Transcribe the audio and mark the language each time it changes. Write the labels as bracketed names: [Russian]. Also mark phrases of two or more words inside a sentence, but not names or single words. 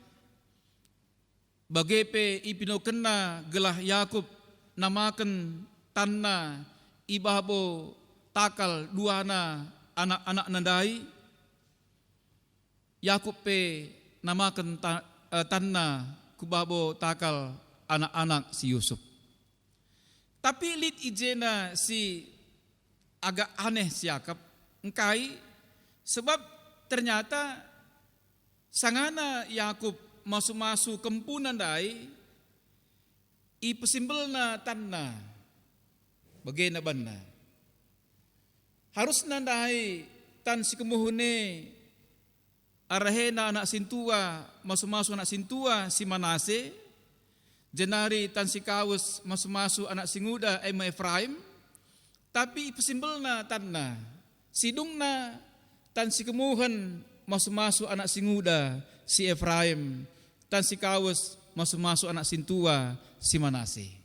[Batak Karo] bagepe ipino kena gelah Yakub namakan tanna ibabo takal duana anak-anak nandai Yakub pe namakan tanna kubabo takal anak-anak si Yusuf. Tapi lit ijena si [Indonesian] agak aneh [Batak Karo] si Yakub engkai, [Indonesian] sebab ternyata [Batak Karo] sangana Yakub masu-masu kempunan dai i pesimbelna tanna bagena banna. Harus nandai tan si kemuhune arahena anak sintua masu-masu anak sintua si Manase, jenari tan si Kawus masu-masu anak singuda ema Efraim, tapi pesimbelna tanna sidungna tan si kemuhen masu-masu anak singuda si Efraim, tan si Kawus masu-masu anak sintua si Manase.